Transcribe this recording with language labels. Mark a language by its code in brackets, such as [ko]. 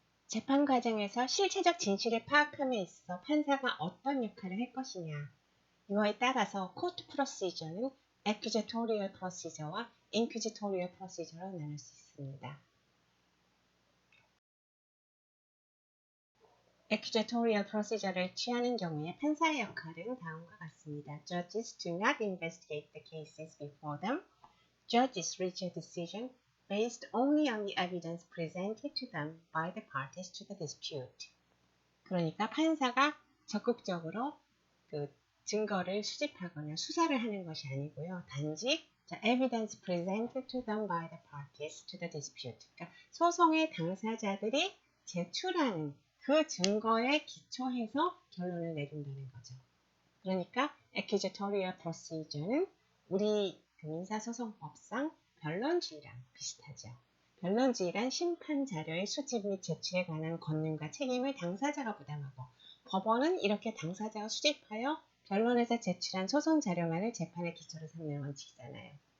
[ko] 재판 과정에서 실체적 진실을 파악함에 있어 판사가 어떤 역할을 할 것이냐, 이거에 따라서 court procedure는 accusatorial procedure와 inquisitorial procedure로 나눌 수 있습니다. accusatorial procedure를 취하는 경우에 판사의 역할은 다음과 같습니다. [en] Judges do not investigate the cases before them. Judges reach a decision based only on the evidence presented to them by the parties to the dispute. [ko] 그러니까 판사가 적극적으로 그 증거를 수집하거나 수사를 하는 것이 아니고요. 단지 [en] evidence presented to them by the parties to the dispute. [ko] 그러니까 소송의 당사자들이 제출하는 그 증거에 기초해서 결론을 내린다는 거죠. 그러니까 accusatorial procedure는 우리 민사소송법상 변론주의랑 비슷하죠. 변론주의란 심판 자료의 수집 및 제출에 관한 권능과 책임을 당사자가 부담하고, 법원은 이렇게 당사자가 수집하여 변론에서 제출한 소송 자료만을 재판의 기초로 삼는 원칙이잖아요.